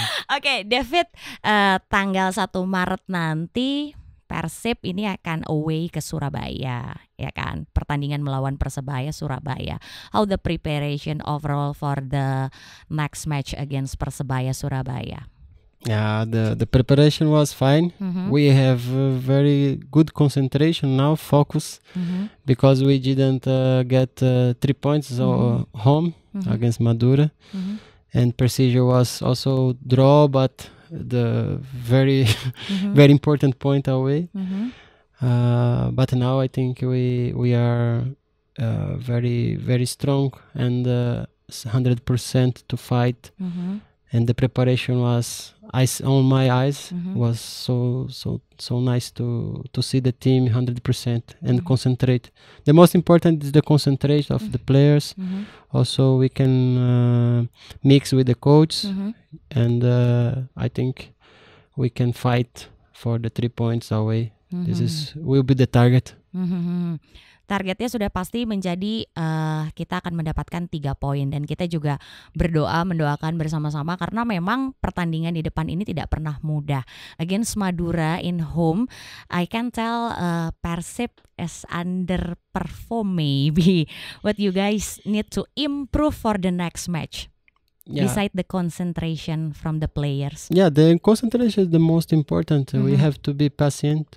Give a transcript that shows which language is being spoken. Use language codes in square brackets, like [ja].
[id] Oke, David, tanggal 1 Maret nanti Persib ini akan away ke Surabaya, ya kan? Pertandingan melawan Persebaya Surabaya. [en] How the preparation overall for the next match against Persebaya Surabaya? Yeah, the preparation was fine. We have very good concentration now, focus, because we didn't get 3 points home against Madura, and procedure was also draw, but the very very important point away. But now I think we are very very strong and 100% to fight. And the preparation was on my eyes was so nice to see the team 100% and concentrate. The most important is the concentration of the players. Also, we can mix with the coach, and I think we can fight for the 3 points away. This will be the target. [id] Targetnya sudah pasti menjadi kita akan mendapatkan 3 poin, dan kita juga mendoakan bersama-sama karena memang pertandingan di depan ini tidak pernah mudah. [en] Against Madura in home, I can tell Persib is underperform maybe. What you guys need to improve for the next match? Beside the concentration from the players. Yeah, the concentration is the most important. We have to be patient.